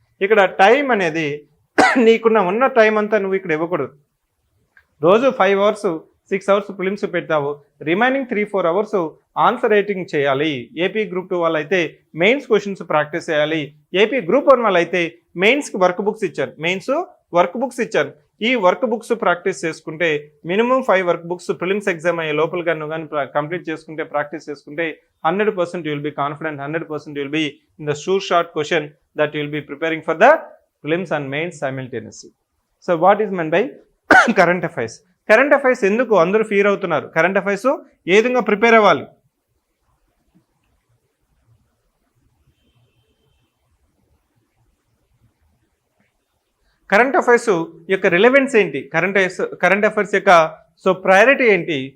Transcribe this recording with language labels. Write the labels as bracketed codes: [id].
[te] ఇక్కడ టైం అనేది ఉన్న టైం అంతా నువ్వు ఇక్కడ ఇవ్వకూడదు. రోజు 5 అవర్స్ 6 అవర్స్ ఫిలిమ్స్ పెడతావు, రిమైనింగ్ 3-4 అవర్స్ ఆన్సర్ రైటింగ్ చేయాలి. ఏపీ గ్రూప్ 2 వాళ్ళైతే మెయిన్స్ క్వశ్చన్స్ ప్రాక్టీస్ చేయాలి. ఏపీ గ్రూప్ 1 వాళ్ళైతే మెయిన్స్కి వర్క్ బుక్స్ ఇచ్చారు, మెయిన్స్ వర్క్ బుక్స్ ఇచ్చారు. ఈ వర్క్ బుక్స్ ప్రాక్టీస్ చేసుకుంటే minimum 5 work books prelims exam అయ్యే లోపల నువ్వు కానీ కంప్లీట్ చేసుకుంటే ప్రాక్టీస్ చేసుకుంటే [en] 100% you will be confident, 100% you will be in the sure shot question that you will be preparing for the prelims and mains simultaneously. So what is meant by current affairs? [te] Current affairs ఎందుకు అందరూ fear అవుతున్నారు? Current affairs ఏ విధంగా prepare అవ్వాలి? Current affairs యొక్క relevance ఏంటి? Current affairs యొక్క priority ఏంటి?